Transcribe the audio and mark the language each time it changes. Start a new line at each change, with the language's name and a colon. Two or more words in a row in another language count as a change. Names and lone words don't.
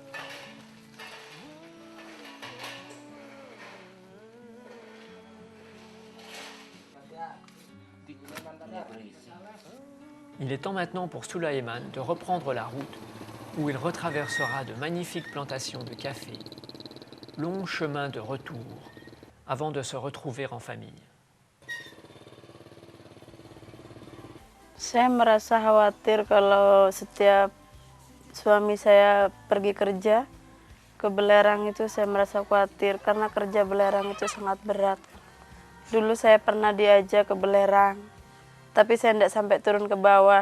French: Il est temps maintenant pour Sulaiman de reprendre la route où il retraversera de magnifiques plantations de café, long chemin de retour avant de se retrouver en famille.
Indonesian: Saya merasa khawatir kalau setiap suami saya pergi kerja ke belerang itu saya merasa khawatir karena kerja belerang itu sangat berat. Dulu saya pernah diajak ke belerang, tapi saya tidak sampai turun ke bawah.